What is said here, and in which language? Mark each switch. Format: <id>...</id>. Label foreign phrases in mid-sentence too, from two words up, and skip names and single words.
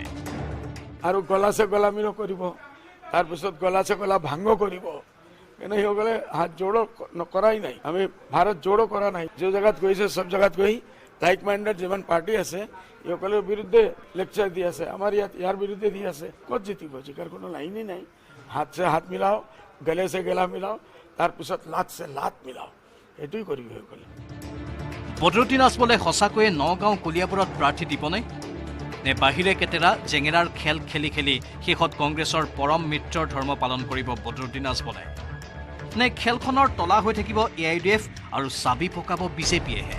<as>আৰু</as> <hi>गला से गला मिलो</hi> <as>কৰিব, তাৰপিছত</as> <hi>गला से गला भांग</hi> <as>কৰিব। কিন্তু সেইসকলে</as> <hi>हाथ जोड़ो</hi> <as>কৰাই নাই। আমি</as> <hi>भारत जोड़ो</hi> <as>কৰা নাই। যে জায়গাত গৈছে সব জায়গাত গৈ</as> <en>like minded</en> <as>যিমান পাৰ্টি আছে এইসকলৰ বিৰুদ্ধে লেকচাৰ দি আছে। আমাৰ ইয়াৰ বিৰুদ্ধে দি আছে। ক'ত জিতিব? জিকাৰ কোনো লাইনেই নাই।</as> <hi>हाथ से हाथ मिलाओ, गले से गला मिलाओ, তাৰপিছত लाट से लाट मिलाओ,</hi> <as>এইটোই কৰিব সেইসকলে। বদৰুদ্দিন আজমলে সঁচাকৈয়ে নগাঁও, কলিয়াবৰত প্ৰাৰ্থী দিবনে? নে বাহিৰে কেতেৰা জেঙেৰাৰ খেল খেলি খেলি শেষত কংগ্ৰেছৰ পৰম মিত্ৰৰ ধৰ্ম পালন কৰিব বদৰুদ্দিন আজমলে? নে খেলখনৰ তলা হৈ থাকিব এআইইউডিএফ আৰু চাবি পকাব বিজেপিয়েহে?</as>